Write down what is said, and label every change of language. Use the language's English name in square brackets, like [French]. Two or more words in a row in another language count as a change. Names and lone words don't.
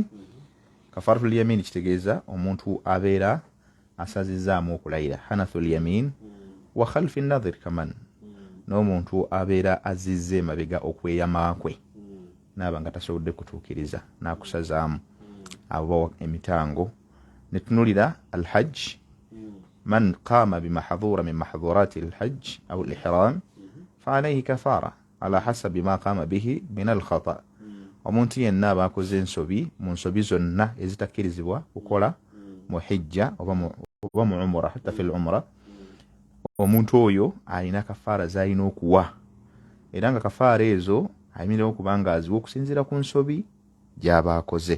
[Arabic] كفارة اليمين [Ganda] kitegeeza omuntu abeera asazizaamu okulayira, [Arabic] حنث اليمين وخلف النذر كمان, [Ganda] n'omuntu abeera azizze emabega okweyama kwe naaba nga tasobodde kutuukiriza n'akusazaamu abo emitango. Ne tunulira [Arabic] الحج، من قام بمحظور من محظورات الحج أو الإحرام فعليه كفارة على حسب ما قام به من الخطأ. [Ganda] Omuntu yenna abaakoze ensobi mu nsobi zonna ezitakkirizibwa kukola mu hijja oba mu umra, [Arabic] حتى في العمرة, [Ganda] omuntu oyo alina kafaara z'alina okuwa era nga kafaara ezo ayimirirawo kubanga aziwa okusinziira ku nsobi gy'abaakoze.